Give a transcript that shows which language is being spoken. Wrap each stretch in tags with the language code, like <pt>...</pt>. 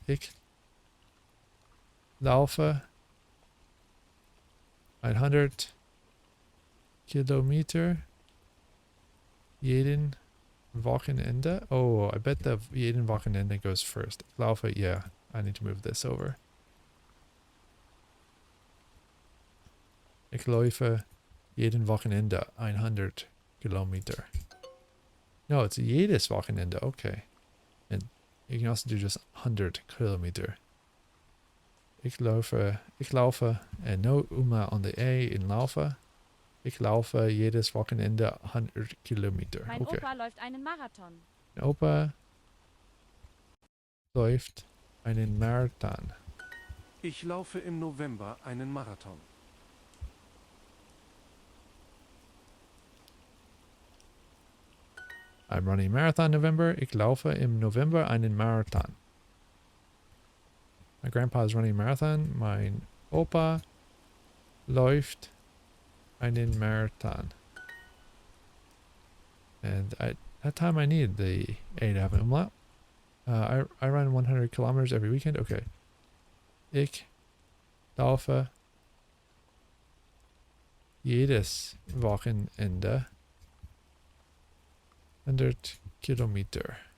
<de>Ich laufe 100 Kilometer jeden Wochenende.</de> <en>Oh, I bet the jeden Wochenende goes first. Ich laufe, yeah, I need to move this over.</en> <de>Ich laufe jeden Wochenende 100 Kilometer.</de> <en>No, it's jedes Wochenende. Okay. And you can also do just 100 Kilometer. Ich laufe, and no umlaut on the A in laufe.</en> <de>Ich laufe jedes Wochenende 100 Kilometer. Mein</de> <en>Okay.</en> <de>Opa läuft einen Marathon. Mein Opa läuft einen Marathon. Ich laufe im November einen Marathon.</de> <en>I'm running a marathon in November.</en> <de>Ich laufe im November einen Marathon.</de> <en>My grandpa is running a marathon.</en> <de>Mein Opa läuft einen Marathon.</de> <en>And at that time I needed the A to have an umlaut. I run 100 kilometers every weekend. Okay.</en> <de>Ich laufe jedes Wochenende 100 Kilometer.</de>